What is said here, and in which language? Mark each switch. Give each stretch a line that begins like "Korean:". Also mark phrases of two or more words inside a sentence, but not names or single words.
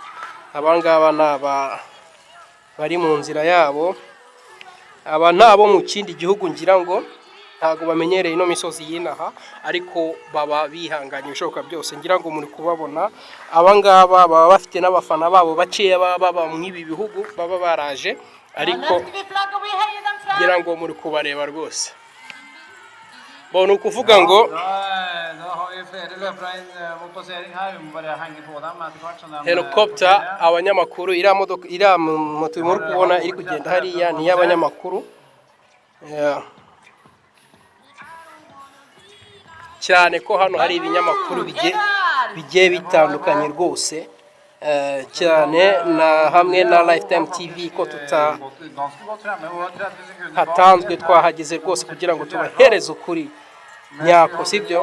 Kinyarwanda: Abangaba naba bari mu nzira yabo, aba nabo mu kindi gihugu ngira ngo ntago bamenyereye ino misozi y'inaha ariko baba bihanganye ibishoboka byose. Ngira ngo muri kubabona abangaba baba bafite n'abafana babo bakeya baba mw'ibi bihugu baba baraje, ariko ngira ngo muri kubareba rwose. Ni ukuvuga ngo
Norwegian: Da har vi flere løpere inn mot passering her. Vi må bare henge på dem etter hvert. Sånn
Kinyarwanda: helicopter abanyamakuru iriya moto muri kubona iri kugenda hariya ni iy'abanyamakuru. Cyane ko hano hari ibinyamakuru bigiye bitandukanye rwose, cyane na hamwe na Lifetime TV ko hatanzwe twahageze rwose kugira ngo tubahereze ukuri nyako, sibyo?